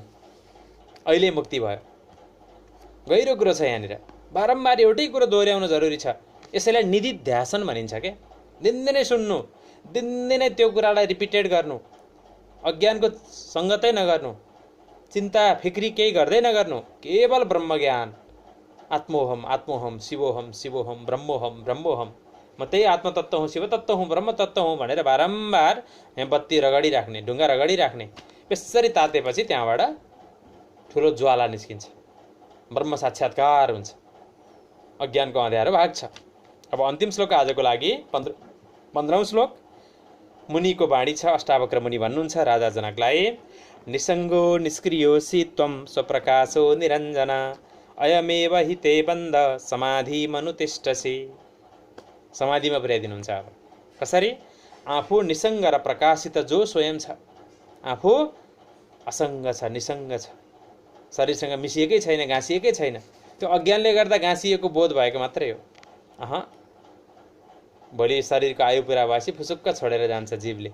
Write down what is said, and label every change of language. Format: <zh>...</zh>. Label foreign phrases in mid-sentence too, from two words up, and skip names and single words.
<ne>अहिले मुक्ति भयो। गहिरो कुरो छ यहाँनिर। बारम्बार एउटै कुरो दोहोऱ्याउन जरुरी छ। यसैलाई निधिध्यासन भनिन्छ के। दिनदिनै सुन्नु, दिनदिनै त्यो कुरालाई रिपिटेड गर्नु, अज्ञानको सङ्गतै नगर्नु, चिन्ता फिक्री केही गर्दै नगर्नु, केवल ब्रह्मज्ञान।</ne> <sa>आत्मोहम आत्मोहम, शिवोहम शिवोहम, ब्रह्मोहम ब्रह्मोहम,</sa> <ne>म त्यही आत्मतत्त्व हुँ, शिवतत्त्व हुँ, ब्रह्मतत्त्व हुँ भनेर बारम्बार यहाँ बत्ती रगडिराख्ने, ढुङ्गा रगडिराख्ने। यसरी तातेपछि त्यहाँबाट ठुलो ज्वाला निस्किन्छ, ब्रह्म साक्षात्कार हुन्छ, अज्ञानको अँध्यारो भाग्छ। अब अन्तिम श्लोक आजको लागि 15औं श्लोक मुनिको बाणी छ। अष्टावक्र मुनि भन्नुहुन्छ राजा जनकलाई,</ne> <sa>निसङ्गो निष्क्रियोऽसि त्वं स्वप्रकाशो निरञ्जन, अयमेव हि ते बन्ध समाधिमनुतिष्ठसि।</sa> <ne>समाधिमा पुर्याइदिनुहुन्छ। अब कसरी? आफू निसङ्ग र प्रकाशित जो स्वयं छ, आफू असङ्ग छ, निसङ्ग छ, शरीरसँग मिसिएकै छैन, गाँसिएकै छैन। त्यो अज्ञानले गर्दा गाँसिएको बोध भएको मात्रै हो। भोलि शरीरको आयु पुरा भएपछि फुसुक्क छोडेर जान्छ जीवले।</ne>